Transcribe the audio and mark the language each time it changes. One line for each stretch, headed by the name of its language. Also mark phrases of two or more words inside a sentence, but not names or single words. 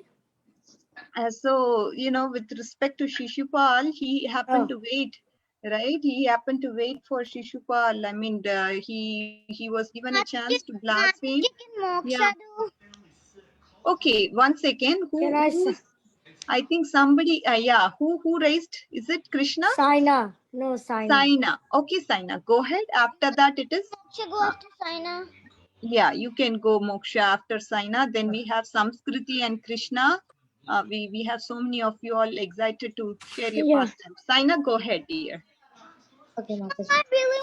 English: So, with respect to Shishupal, he happened to wait, right? He happened to wait for Shishupal. I mean, he was given a chance to blaspheme. Yeah. Okay, 1 second. Can I Who? I think somebody. Yeah. Who raised? Is it Krishna? Saina. No, Saina. Saina. Okay, Saina. Go ahead. After that, it is. Should go after Saina. Yeah, you can go Moksha after Saina. Then we have Samskriti and Krishna. We have so many of you all excited to share your pastime. Saina, go ahead, dear. Okay, Mataji. I really